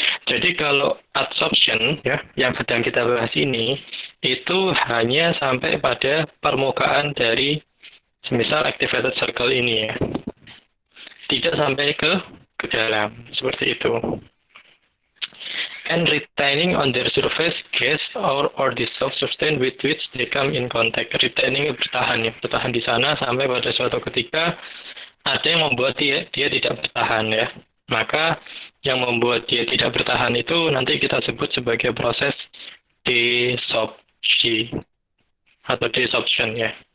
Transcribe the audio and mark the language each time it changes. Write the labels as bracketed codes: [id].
[id] Jadi kalau adsorption ya yang sedang kita bahas ini itu hanya sampai pada permukaan dari semisal activated circle ini ya. Tidak sampai ke dalam seperti itu. [en] And retaining on their surface gas or dissolved substance with which they come in contact. [id] Retaining bertahan ya, bertahan di sana sampai pada suatu ketika ada yang membuat dia tidak bertahan ya. Maka yang membuat dia tidak bertahan itu nanti kita sebut sebagai proses desorpsi atau desorption ya.